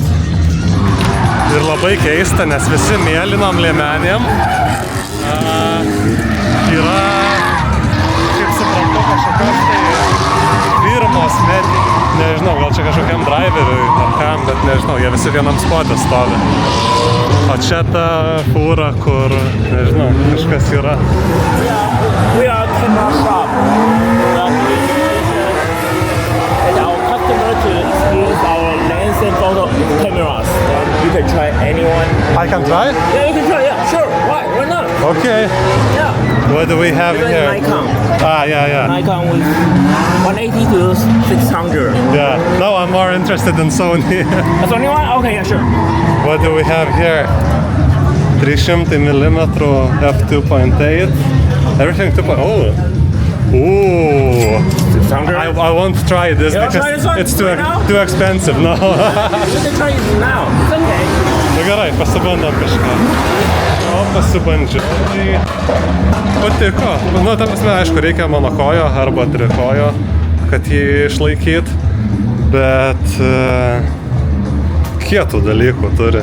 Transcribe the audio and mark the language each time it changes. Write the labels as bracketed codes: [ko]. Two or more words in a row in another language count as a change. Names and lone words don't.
[lt] Ir labai keista, nes visi mėlynom liemenėm yra, kaip suprantu, kažkokios tai firmos medijai. Nežinau, gal čia kažkokiam driveriui ar kam, bet nežinau, jie visi vienam spotė stovi. O čia ta fūra, kur, nežinau, kažkas yra. [en] We are a camera shop. And our customer to experience our lens and photo cameras. You can try anyone. I can try? Yeah, you can try. Yeah, sure. Why not? Okay. Yeah. What do we have Even here? Nikon. Yeah. Nikon with 180 to 600. Yeah. No, I'm more interested in Sony. That's only one? Okay, yeah, sure. What do we have here? 300mm f2.8. Everything 2.8. Ooh. 600. I won't try this You wanna because try this one it's right now? too expensive. No. You can try it now. It's okay. [lt] Nu gerai, pasibandom kažką. Pasibandžiu. Patiko. Nu, ta prasme, aišku, reikia monokojo arba trikojo, kad jį išlaikyt, bet kietų dalykų turi.